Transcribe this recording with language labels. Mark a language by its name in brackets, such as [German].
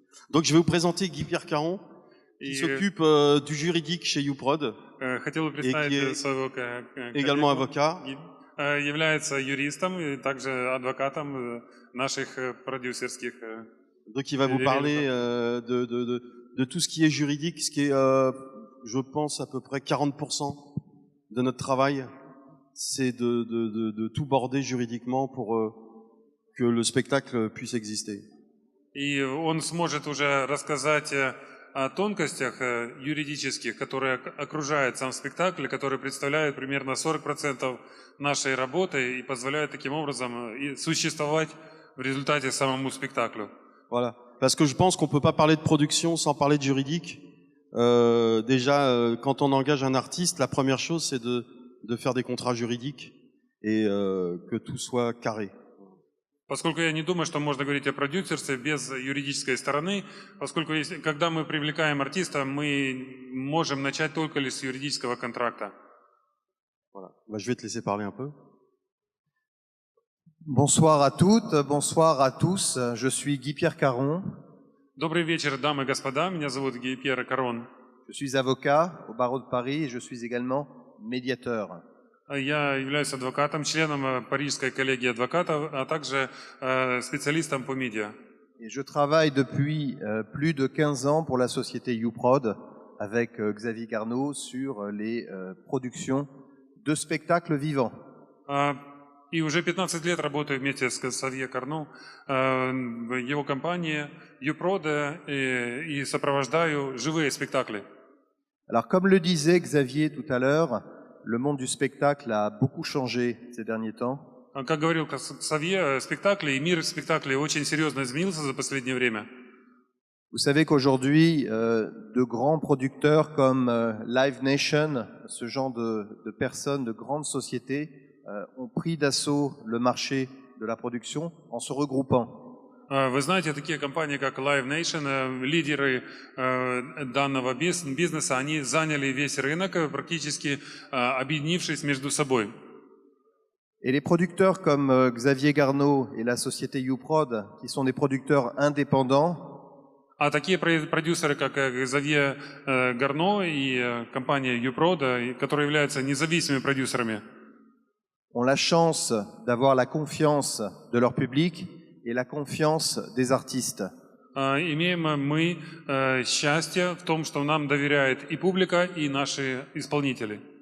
[French] Donc je vais vous présenter Guy-Pierre Caron, qui s'occupe du juridique chez YouProd, [Russian] Хотел бы представить своего [French] également avocat. [Russian] Является юристом и также адвокатом наших продюсерских. [French] Donc il va vous parler de tout ce qui est juridique, ce qui est, je pense, à peu près 40% de notre travail, c'est de tout border juridiquement pour que le spectacle puisse exister. [Russian] И он сможет уже рассказать о тонкостях юридических, которые окружают сам спектакль, которые представляют примерно 40% нашей работы и позволяют таким образом и существовать в результате самому спектаклю. [French] Voilà. Parce que je pense qu'on ne peut pas parler de production sans parler de juridique. Déjà, quand on engage un artiste, la première chose, c'est de faire des contrats juridiques et que tout soit carré. [Russian] Поскольку я не думаю, что можно говорить о продюсерстве без юридической стороны, поскольку когда мы привлекаем артиста, мы можем начать только лишь с юридического контракта. [French] Voilà. Je vais te laisser parler un peu. Bonsoir à toutes, bonsoir à tous. Je suis Guy-Pierre Caron. [Russian] Добрый вечер, дамы и господа. Меня зовут Guy-Pierre Caron. [French] Je suis avocat au barreau de Paris et je suis également médiateur. [Russian] Я являюсь адвокатом, членом Парижской коллегии адвокатов, а также специалистом по медиа. [French] Et je travaille depuis plus de 15 ans pour la société YouProd avec Xavier Garneau sur les productions de spectacles vivants. [Russian] И уже 15 лет работаю вместе с Xavier Carnot в его компании YouProd и сопровождаю живые спектакли. [French] Alors comme le disait Xavier tout à l'heure, le monde du spectacle a beaucoup changé ces derniers temps. [Russian] Как говорил Xavier, спектакли и мир спектаклей очень серьезно изменился за последнее время. [French] Vous savez qu'aujourd'hui, de grands producteurs comme Live Nation, ce genre de personnes, de grandes sociétés, ont pris d'assaut le marché de la production en se regroupant. [Russian] Вы знаете, такие компании, как Live Nation, лидеры данного бизнеса, они заняли весь рынок, практически объединившись между собой. [French] Et les producteurs comme Xavier Garneau et la société YouProd, qui sont des producteurs indépendants, [Russian] А такие продюсеры, как Xavier Garneau и компания YouProd, которые являются независимыми продюсерами, [French] ont la chance d'avoir la confiance de leur public et la confiance des artistes. [Russian] Имеем мы счастье в том, что нам доверяет и публика, и наши исполнители.